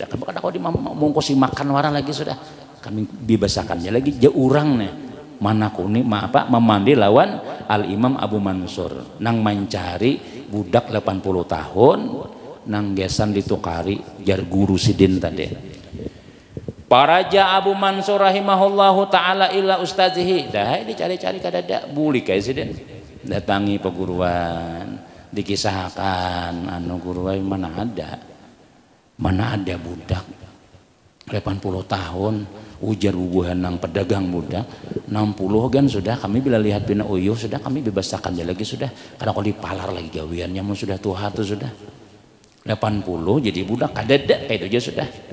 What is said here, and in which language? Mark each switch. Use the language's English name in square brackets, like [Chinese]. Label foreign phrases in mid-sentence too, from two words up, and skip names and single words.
[Banjar] Kan kada kau dimongkosi makan warang lagi sudah. Kami bebasakannya lagi je urang nih. Mana kuni memandi lawan Al Imam Abu Mansur nang mencari budak 80 tahun nang gesan ditukari jar guru sidin tadi. [Arabic] فرجع أبو منصور رحمه الله تعالى إلى أستاذه. [Banjar] Dah dicari-cari kadada buli kayak sidin. Datangi peguruan, dikisahkan anu guruan mana ada budak 80 tahun ujar ubuhan nang pedagang budak 60 kan sudah kami bila lihat pina uyuh sudah kami bebaskan dia lagi sudah karena kalau dipalar lagi gawiannya mau sudah tuha tuh sudah 80 jadi budak kadada kayak itu aja sudah.